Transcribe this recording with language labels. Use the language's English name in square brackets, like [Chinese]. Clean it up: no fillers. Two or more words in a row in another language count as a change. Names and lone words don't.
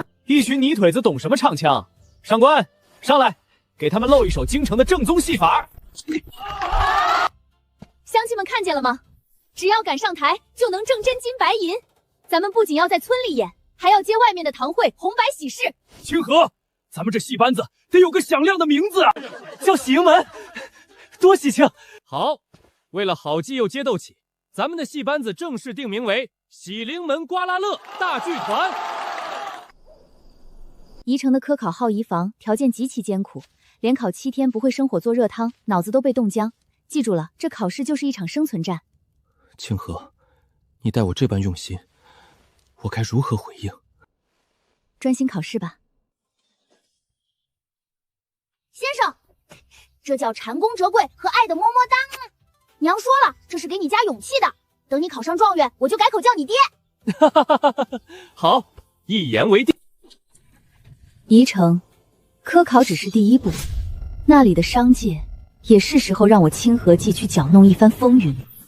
[Chinese] 一群泥腿子懂什麼唱腔？上官，上来，给他們露一手京城的正宗戲法。乡親們看見了嗎？只要敢上台，就能掙真金白銀。咱們不僅要在村裡演，還要接外面的堂會、紅白喜事。清河，咱們這戲班子得有個響亮的名字啊，叫喜盈門，多喜慶！好，為了好記又接鬥起，咱們的戲班子正式定名為喜臨門刮啦樂大劇團。宜城的科考號儀房條件極其艱苦，連考7天不會生火做熱湯，腦子都被凍僵。記住了，這考試就是一場生存戰。清河，你待我這般用心，我該如何回應？專心考試吧。先生，這叫蟾宮折桂和愛的么么噠。娘說了，這是給你加勇氣的。等你考上狀元，我就改口叫你爹。好，一言為定。宜城，科考只是第一步，那裡的商界也是時候讓我清河記去攪弄一番風雲。